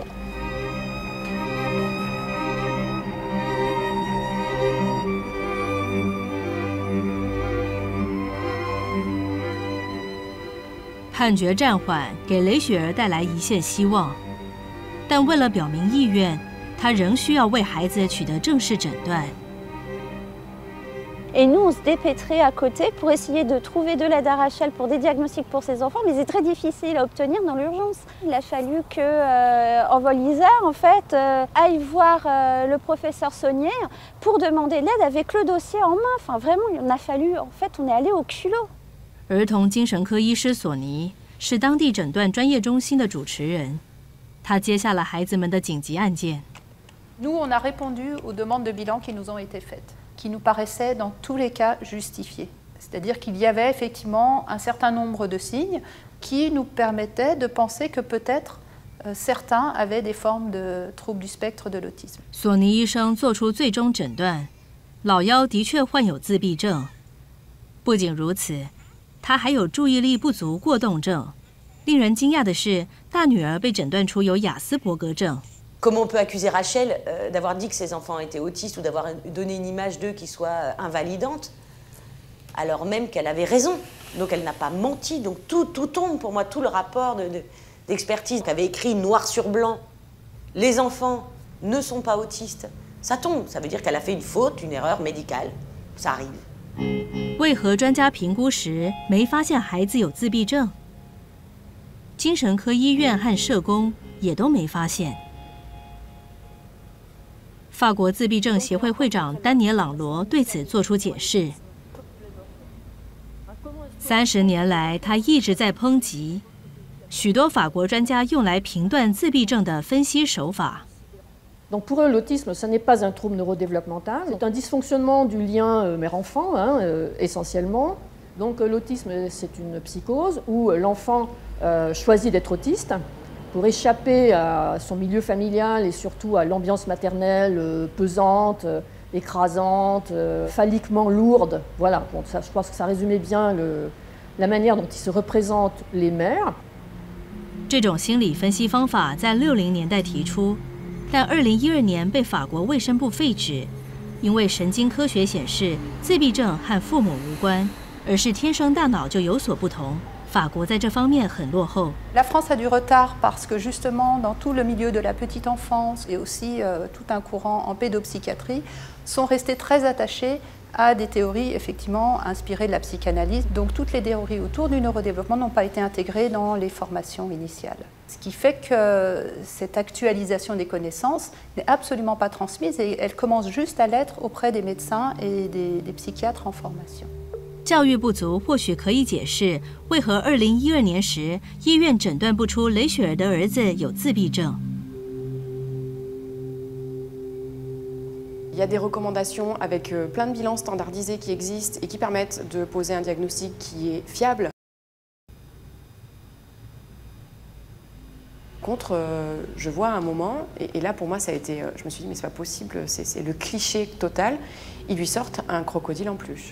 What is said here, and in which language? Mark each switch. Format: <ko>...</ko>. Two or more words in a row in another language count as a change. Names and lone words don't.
<zh>« 判决暂缓，给雷雪儿带来一线希望，但为了表明意愿，她仍需要为孩子取得正式诊断。</zh> <fr>Et nous, on se dépêtrait à côté pour essayer de trouver de l'aide à Rachel pour des diagnostics pour ses enfants, mais c'est très difficile à obtenir dans l'urgence. Il a fallu que Envol Isère, en fait, aille voir le professeur Saunier pour demander l'aide avec le dossier en main. Enfin, vraiment, il en a fallu, en fait, on est allé au culot.</fr> <zh>儿童精神科医师索尼是当地诊断专业中心的主持人，他接下了孩子们的紧急案件。</zh> <fr>Nous, on a répondu aux demandes de bilan qui nous ont été faites, qui nous paraissaient dans tous les cas justifiées. C'est-à-dire qu'il y avait effectivement un certain nombre de signes qui nous permettaient de penser que peut-être certains avaient des formes de troubles du spectre de l'autisme.</fr> <zh>索尼医生做出最终诊断，老幺的确患有自闭症。不仅如此，他还有注意力不足过动症。令人惊讶的是，大女儿被诊断出有雅斯伯格症。</zh> <fr>Comment on peut accuser Rachel d'avoir dit que ses enfants étaient autistes ou d'avoir donné une image d'eux qui soit invalidante, alors même qu'elle avait raison. Donc elle n'a pas menti. Donc tout tombe pour moi, tout le rapport d'expertise qu'avait écrit noir sur blanc. Les enfants ne sont pas autistes. Ça tombe. Ça veut dire qu'elle a fait une faute, une erreur médicale. Ça arrive.</fr> <zh>为何专家评估时没发现孩子有自闭症？精神科医院和社工也都没发现。法国自闭症协会会长丹尼尔·朗罗对此作出解释。30年来，他一直在抨击许多法国专家用来评断自闭症的分析手法。</zh> <fr>Donc pour eux, l'autisme, ce n'est pas un trouble neurodéveloppemental, c'est un dysfonctionnement du lien mère-enfant, essentiellement. Donc l'autisme, c'est une psychose où l'enfant choisit d'être autiste pour échapper à son milieu familial et surtout à l'ambiance maternelle pesante, écrasante, phalliquement lourde. Voilà, bon, ça, je pense que ça résumait bien la manière dont il se représente les mères.</fr> <zh>这种心理分析方法在60年代提出，但2012年被法国卫生部废止，因为神经科学显示自闭症和父母无关，而是天生大脑就有所不同。法国在这方面很落后。</zh> <fr>La France a du retard parce que justement dans tout le milieu de la petite enfance et aussi tout un courant en pédopsychiatrie sont restés très attachés à des théories effectivement inspirées de la psychanalyse. Donc toutes les théories autour du neurodéveloppement n'ont pas été intégrées dans les formations initiales. Ce qui fait que cette actualisation des connaissances n'est absolument pas transmise et elle commence juste à l'être auprès des médecins et des psychiatres en formation.</fr> <zh>教育不足或许可以解释为何2012年时医院诊断不出雷雪儿的儿子有自闭症。</zh> <fr>Il y a des recommandations avec plein de bilans standardisés qui existent et qui permettent de poser un diagnostic qui est fiable. Contre, je vois à un moment, et là pour moi ça a été, je me suis dit mais c'est pas possible, c'est le cliché total, ils lui sortent un crocodile en peluche.</fr>